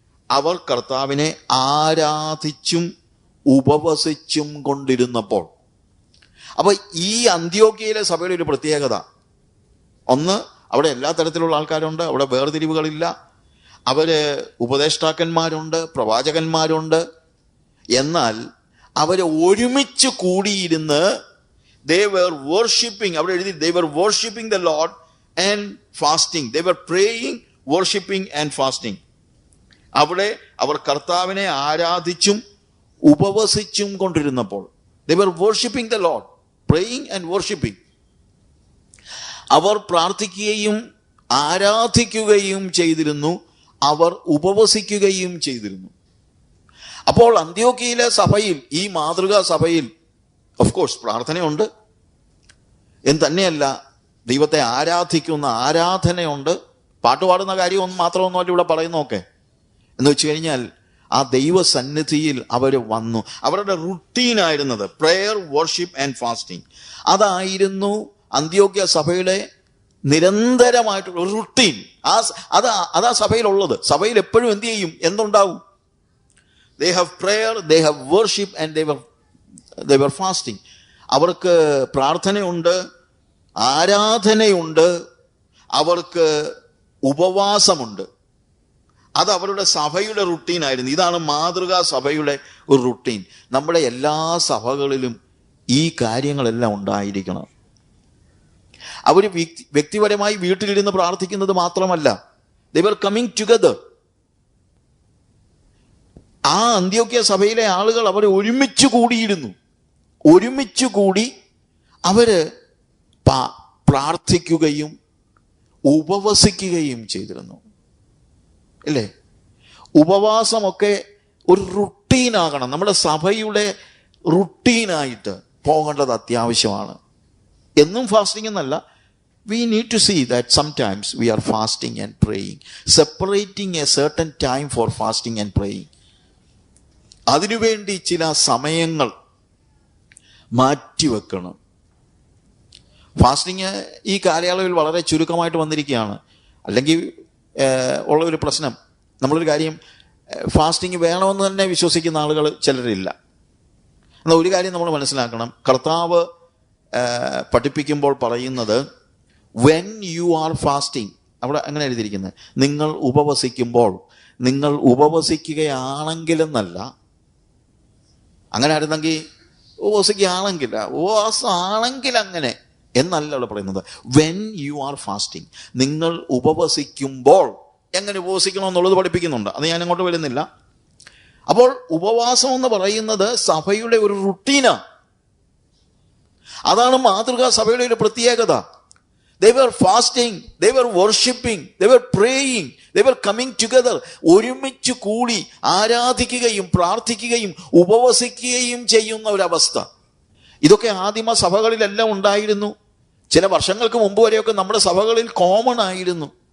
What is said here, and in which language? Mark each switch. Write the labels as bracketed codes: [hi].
[ml] അവർ കർത്താവിനെ ആരാധിച്ചും ഉപവസിച്ചും കൊണ്ടിരുന്നപ്പോൾ. അപ്പൊ ഈ അന്ത്യോക്യയിലെ സഭയുടെ ഒരു പ്രത്യേകത, ഒന്ന്, അവിടെ എല്ലാ തരത്തിലുള്ള ആൾക്കാരുണ്ട്, അവിടെ വേർതിരിവുകളില്ല. അവര് ഉപദേഷ്ടാക്കന്മാരുണ്ട്, പ്രവാചകന്മാരുണ്ട്. എന്നാൽ അവര് ഒരുമിച്ച് കൂടിയിരുന്ന് [en] they were worshipping, [ml] അവിടെ എഴുതി [en] they were worshipping the Lord and fasting. They were praying, worshipping and fasting. [ml] അവിടെ അവർ കർത്താവിനെ ആരാധിച്ചും ഉപവസിച്ചും കൊണ്ടിരുന്നപ്പോൾ, [en] they were worshipping the Lord, praying and worshipping. [ml] അവർ പ്രാർത്ഥിക്കുകയും ആരാധിക്കുകയും ചെയ്തിരുന്നു, അവർ ഉപവസിക്കുകയും ചെയ്തിരുന്നു. അപ്പോൾ അന്ത്യോക്യയിലെ സഭയിൽ, ഈ മാതൃകാ സഭയിൽ ഓഫ് കോഴ്സ് പ്രാർത്ഥനയുണ്ട് എന്ന് തന്നെയല്ല, ദൈവത്തെ ആരാധിക്കുന്ന ആരാധനയുണ്ട്. പാട്ടുപാടുന്ന കാര്യം മാത്രമൊന്നുമല്ല ഇവിടെ പറയുന്നതൊക്കെ. എന്ന് വെച്ച് കഴിഞ്ഞാൽ ആ ദൈവസന്നിധിയിൽ അവർ വന്നു. അവരുടെ റുട്ടീനായിരുന്നത് പ്രെയർ, വർഷിപ്പ് ആൻഡ് ഫാസ്റ്റിംഗ്. അതായിരുന്നു അന്ത്യോക്യ സഭയുടെ നിരന്തരമായിട്ടുള്ള ഒരു റുട്ടീൻ. അതാ സഭയിലുള്ളത്. സഭയിൽ എപ്പോഴും എന്ത് ചെയ്യും? എന്തുണ്ടാവും? [en] they have prayer, they have worship and they were fasting. [ml] അവർക്ക് പ്രാർത്ഥനയുണ്ട്, ആരാധനയുണ്ട്, അവർക്ക് ഉപവാസമുണ്ട്. അത് അവരുടെ സഭയുടെ റുട്ടീനായിരുന്നു. ഇതാണ് മാതൃകാ സഭയുടെ ഒരു റുട്ടീൻ. നമ്മുടെ എല്ലാ സഭകളിലും ഈ കാര്യങ്ങളെല്ലാം ഉണ്ടായിരിക്കണം. അവർ വ്യക്തിപരമായി വീട്ടിലിരുന്ന് പ്രാർത്ഥിക്കുന്നത് മാത്രമല്ല, [en] they were coming together. [ml] ആ അന്ത്യോക്യ സഭയിലെ ആളുകൾ അവർ ഒരുമിച്ച് കൂടിയിരുന്നു. ഒരുമിച്ച് കൂടി അവര് പ്രാർത്ഥിക്കുകയും ഉപവസിക്കുകയും ചെയ്തിരുന്നു. അല്ലേ? ഉപവാസമൊക്കെ ഒരു റുട്ടീനാകണം. നമ്മുടെ സഭയുടെ റുട്ടീനായിട്ട് പോകേണ്ടത് അത്യാവശ്യമാണ്. എന്നും ഫാസ്റ്റിംഗ് എന്നല്ല. [en] We need to see that sometimes we are fasting and praying, separating a certain time for fasting and praying. [ml] അതിനുവേണ്ടി ചില സമയങ്ങൾ മാറ്റിവെക്കണം. ഫാസ്റ്റിംഗ് ഈ കാലയളവിൽ വളരെ ചുരുക്കമായിട്ട് വന്നിരിക്കുകയാണ്. അല്ലെങ്കിൽ ഉള്ള ഒരു പ്രശ്നം, നമ്മളൊരു കാര്യം, ഫാസ്റ്റിംഗ് വേണമെന്ന് തന്നെ വിശ്വസിക്കുന്ന ആളുകൾ ചിലരില്ല. എന്നാൽ ഒരു കാര്യം നമ്മൾ മനസ്സിലാക്കണം, കർത്താവ് പഠിപ്പിക്കുമ്പോൾ പറയുന്നത് [en] when you are fasting, [ml] അവിടെ അങ്ങനെ എഴുതിയിരിക്കുന്നത്, നിങ്ങൾ ഉപവസിക്കുമ്പോൾ, നിങ്ങൾ ഉപവസിക്കുകയാണെങ്കിലെന്നല്ല. അങ്ങനെ ആയിരുന്നെങ്കിൽ ഉപവസിക്കുകയാണെങ്കിൽ, ഉപവാസമാണെങ്കിൽ അങ്ങനെ എന്നല്ല അവിടെ പറയുന്നത്. [en] when you are fasting, [ml] നിങ്ങൾ ഉപവസിക്കുമ്പോൾ എങ്ങനെ ഉപവസിക്കണമെന്നുള്ളത് പഠിപ്പിക്കുന്നുണ്ട്. അത് ഞാൻ അങ്ങോട്ട് വരുന്നില്ല. അപ്പോൾ ഉപവാസം എന്ന് പറയുന്നത് സഭയുടെ ഒരു റുട്ടീനാണ്. അതാണ് മാതൃകാ സഭയുടെ ഒരു പ്രത്യേകത. [en] They were fasting, they were worshipping, they were praying, they were coming together. [ml] ഒരുമിച്ച് കൂടി ആരാധിക്കുകയും പ്രാർത്ഥിക്കുകയും ഉപവസിക്കുകയും ചെയ്യുന്ന ഒരവസ്ഥ. ഇതൊക്കെ ആദിമ സഭകളിലെല്ലാം ഉണ്ടായിരുന്നു. ചില വർഷങ്ങൾക്ക് മുമ്പ് വരെയൊക്കെ നമ്മുടെ സഭകളിൽ കോമൺ ആയിരുന്നു.